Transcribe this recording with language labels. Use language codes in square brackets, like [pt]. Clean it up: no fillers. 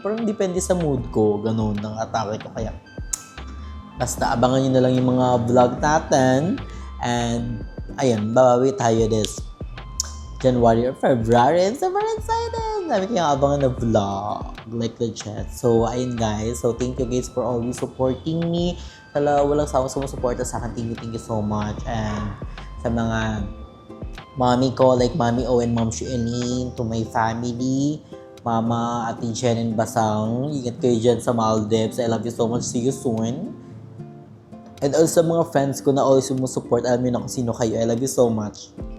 [tl] Parang depende sa mood ko, ganun, ng atake ko. Kaya basta abangan nyo na lang yung mga vlog natin. And, ayun, babawi tayo [en] this January or February. I'm super excited! [tl] Sabi ko yung abangan na vlog. [en] Like legit. So, ayun guys. So, thank you guys for always supporting me. [tl] Walang sumusuporta sa akin. [en] Thank you so much. And, [tl] sa mga mommy ko, [en] like Mommy O and Mom Shuenin, to my family, Mama, Ate Jen and Basang. [tl] Ingat kayo dyan sa Maldives. [en] I love you so much. See you soon. And also mga friends ko na always sumusupport. [tl] Alam niyo na kung sino kayo. [en] I love you so much.